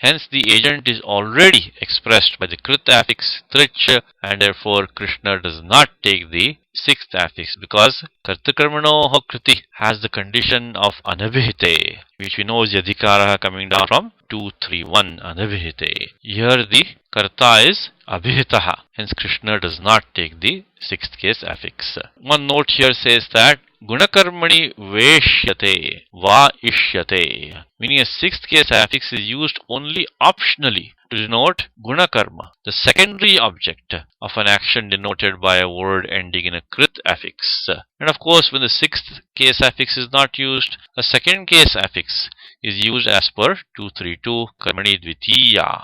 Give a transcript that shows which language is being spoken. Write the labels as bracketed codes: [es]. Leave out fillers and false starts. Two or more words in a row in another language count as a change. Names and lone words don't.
[en] Hence the agent is already expressed by the krit affix trich, and therefore Krishna does not take the sixth affix because [sa] कर्तृकर्मणोः कृति [en] has the condition of anabhite, which we know is the adhikara coming down from 231 anabhite. Here the karta is abhitaha, hence Krishna does not take the sixth case affix. One note here says that [sa] गुणकर्मणि वेष्यते वा इष्यते, [en] meaning a sixth case affix is used only optionally to denote gunakarma, the secondary object of an action denoted by a word ending in a krit affix. And of course, when the sixth case affix is not used, a second case affix is used as per 232 [sa] कर्मणि द्वितीया.